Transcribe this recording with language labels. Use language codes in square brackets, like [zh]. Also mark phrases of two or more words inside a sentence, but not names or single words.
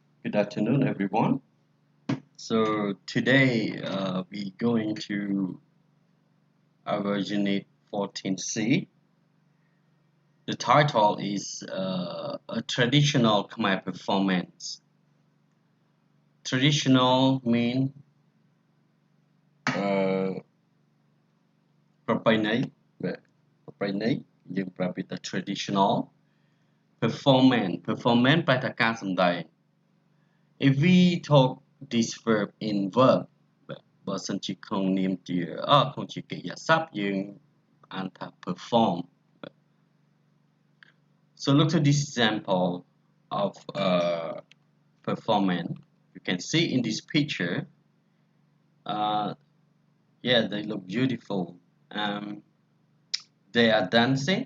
[en] Good afternoon, everyone. So today we're going to our unit 14C. The title is a traditional Khmer performance. Traditional mean [km] ប្រពៃណីយើងប្រើពាក្យថា [en] traditional performance [km] ប្រែថាការសម្ដែង [en] if we talk this verb in verb [km] បើសិនជាក្នុងនាមជាក្នុងជាកិរិយាសព្ទយើងអានថា [en] perform. So look to this example of performance. You can see in this picture, yeah, they look beautiful. They are dancing.